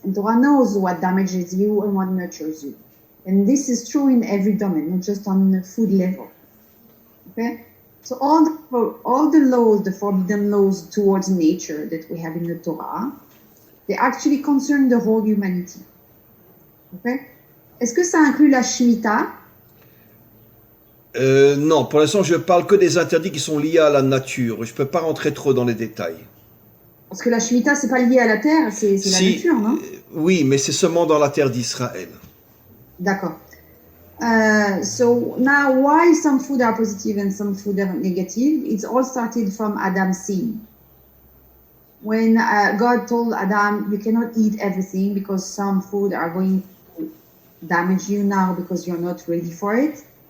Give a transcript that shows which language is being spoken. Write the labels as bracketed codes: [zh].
[en] And Torah knows what damages you and what nurtures you. And this is true in every domain, not just on the food level. Okay? So all the laws, the forbidden laws towards nature that we have in the Torah, they actually concern the whole humanity. Okay? [fr] Est-ce que ça inclut la Shemitah? Non, pour l'instant, je parle que des interdits qui sont liés à la nature. Je ne peux pas rentrer trop dans les détails. Parce que la Shemitah, c'est pas lié à la terre, c'est la nature, non? Oui, mais c'est seulement dans la terre d'Israël. D'accord. [en] So now, why some food are positive and some food are negative? It's all started from Adam's sin. When God told Adam, you cannot eat everything because some food are going to damage you now because you're not ready for it.